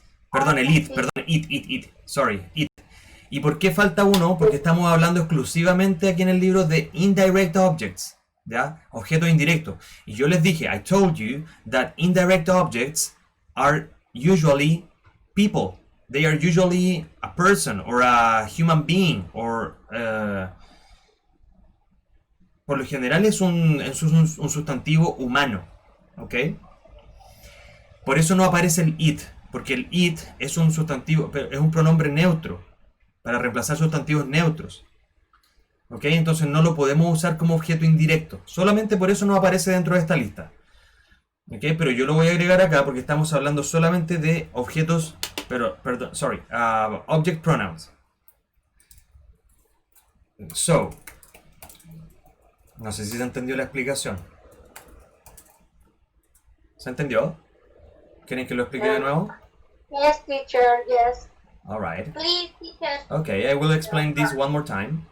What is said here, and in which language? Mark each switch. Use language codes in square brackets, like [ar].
[es] Perdón, el it. [en] Sorry, it. [es] ¿Y por qué falta uno? Porque estamos hablando exclusivamente aquí en el libro de Indirect Objects, ¿ya? Objetos indirectos. Y yo les dije, [en] I told you that Indirect Objects are usually people. They are usually a person or a human being or [es] por lo general es un sustantivo humano, [en] ¿ok? [es] Por eso no aparece el it, porque el it es un sustantivo, es un pronombre neutro para reemplazar sustantivos neutros, ¿ok? Entonces no lo podemos usar como objeto indirecto, solamente por eso no aparece dentro de esta lista, ¿ok? Pero yo lo voy a agregar acá porque estamos hablando solamente de objetos perdón, [en] sorry, object pronouns. [es] So, no sé si se entendió la explicación. ¿Se entendió? ¿Quieren que lo explique de nuevo? [en] Yes, teacher, yes. All right. Please, teacher. Okay, I will explain this one more time.